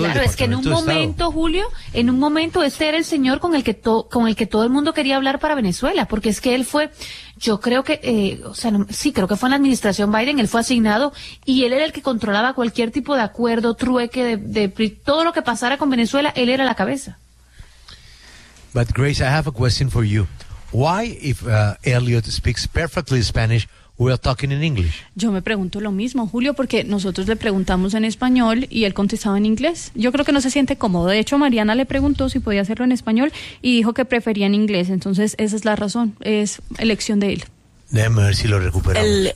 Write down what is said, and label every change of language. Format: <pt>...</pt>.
<es>Claro, es que en un momento, Julio, en un momento este era el señor con el que todo el mundo quería hablar para Venezuela, porque es que él fue, yo creo que, creo que fue en la administración Biden, él fue asignado y él era el que controlaba cualquier tipo de acuerdo, trueque, de todo lo que pasara con Venezuela, él era la cabeza.</es> <en>But Grace, I have a question for you. Why, if Elliot speaks perfectly Spanish, we are talking in English?</en> <es>Yo me pregunto lo mismo, Julio, porque nosotros le preguntamos en español y él contestaba en inglés. Yo creo que no se siente cómodo. De hecho, Mariana le preguntó si podía hacerlo en español y dijo que prefería en inglés. Entonces, esa es la razón. Es elección de él. Déjame ver si lo recuperamos.</es>